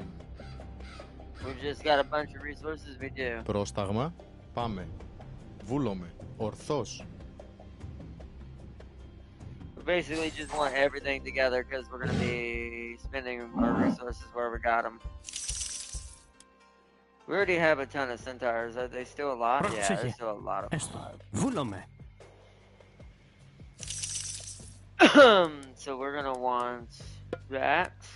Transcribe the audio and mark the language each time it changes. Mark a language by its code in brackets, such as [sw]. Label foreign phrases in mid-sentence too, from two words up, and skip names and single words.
[en] We've just got a bunch of resources we do. [el] Πρόσταγμα. Πάμε. Βούλομαι. Ορθώς. [en] We basically just want everything together because we're going to be spending our resources where we got them. We already have a ton of centaurs. Are they still alive? Yeah, there's still a lot of them. [el] Βούλομαι. [en] So we're going to want that.